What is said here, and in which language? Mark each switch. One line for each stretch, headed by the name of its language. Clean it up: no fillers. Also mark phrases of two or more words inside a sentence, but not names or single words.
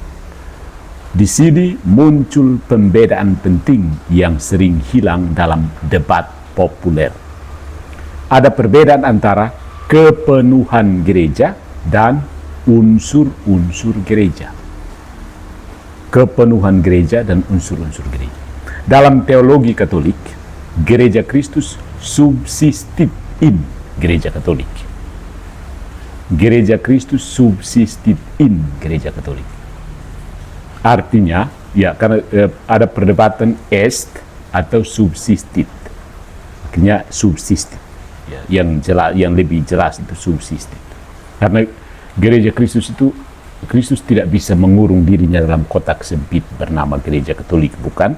Indonesian: Di sini muncul pembedaan penting yang sering hilang dalam debat populer. Ada perbedaan antara kepenuhan gereja dan unsur-unsur gereja. Kepenuhan gereja dan unsur-unsur gereja. Dalam teologi Katolik, gereja Kristus
Latin: subsistit in
Indonesian: gereja Katolik. Gereja Kristus
Latin: subsistit in
Indonesian: gereja Katolik. Artinya, karena ada perdebatan est atau subsistit. Akhirnya subsistit. Yang lebih jelas itu subsistit. Karena gereja Kristus itu, Kristus tidak bisa mengurung dirinya dalam kotak sempit bernama gereja Katolik, bukan?